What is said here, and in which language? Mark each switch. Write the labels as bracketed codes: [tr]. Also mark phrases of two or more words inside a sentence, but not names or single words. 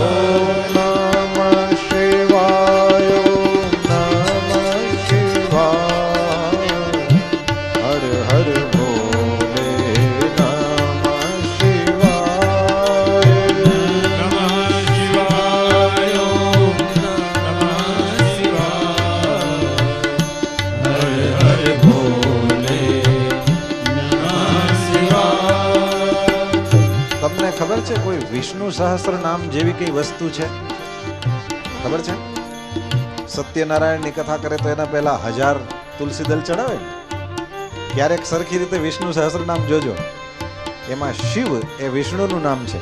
[sa] नमः शिवाय नमः शिवाय हर हर भोले नमः शिवाय नमः शिवाय ओम नमः शिवाय हर हर भोले नमः शिवाय [gu] તમને ખબર છે કોઈ વિષ્ણુ સહસ્ત્ર નામ જેવી કઈ વસ્તુ છે? ખબર છે? સત્યનારાયણની કથા કરે તો એના પહેલા 1000 તુલસી દલ ચડાવે ને? ક્યારેક સરખી રીતે વિષ્ણુ સહસ્ત્ર નામ જોજો, એમાં શિવ એ વિષ્ણુનું નામ છે.